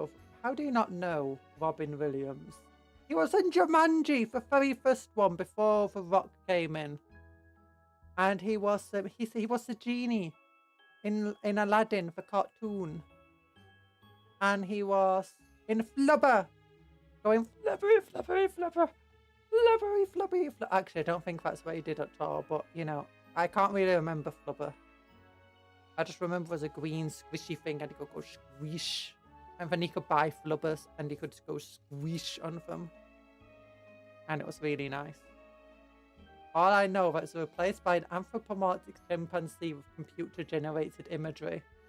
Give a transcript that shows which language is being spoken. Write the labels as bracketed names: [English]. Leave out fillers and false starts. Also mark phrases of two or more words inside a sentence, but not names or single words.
[English] How do you not know Robin Williams? He was in Jumanji, the very first one before The Rock came in, and he was the genie in Aladdin, the cartoon, and he was in Flubber, going flubbery, flubbery, flubber, flubbery, flubbery, flubber. Actually, I don't think that's what he did at all, but you know, I can't really remember Flubber. I just remember as a green squishy thing, and he could go squish. And then he could buy flubbers and he could just go squish on them. And it was really nice. All I know that it's replaced by an anthropomorphic chimpanzee with computer-generated imagery.